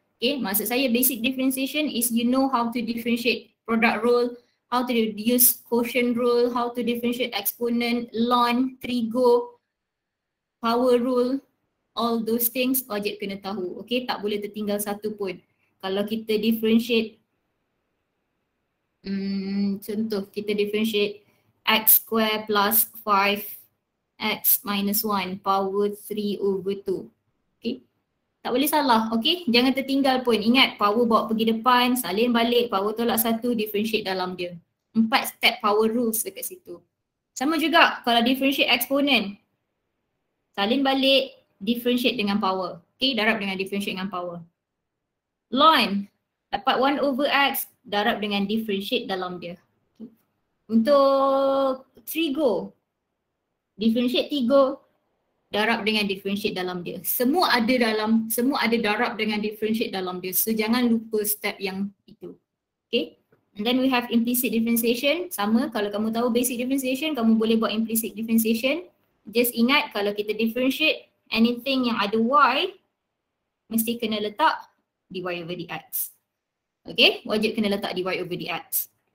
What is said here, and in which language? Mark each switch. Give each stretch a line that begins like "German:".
English: Okay, maksud saya basic differentiation is you know how to differentiate product rule, how to use quotient rule, how to differentiate exponent, ln, trigo, power rule, all those things
Malay: wajib kena tahu. Okay, tak boleh tertinggal satu pun. Kalau kita differentiate, contoh kita differentiate x square plus 5x minus 1 power 3/2. Okay, tak boleh salah. Okay, jangan tertinggal pun. Ingat power bawa pergi depan, salin balik, power tolak 1, differentiate dalam dia. 4 step power rules dekat situ. Sama juga kalau differentiate exponent, salin balik, differentiate dengan power. Okay, darab dengan differentiate dengan power. Ln, dapat 1/x, darab dengan differentiate dalam dia. Untuk trigo, differentiate trigo, darab dengan differentiate dalam dia. Semua ada darab dengan differentiate dalam dia. So jangan lupa step yang itu. Okay.
English: And then we have implicit differentiation.
Malay: Sama, kalau kamu tahu basic differentiation, kamu boleh buat implicit differentiation. Just ingat kalau kita differentiate anything yang ada y, mesti kena letak dy over dx. Okay, wajib kena letak dy over dx.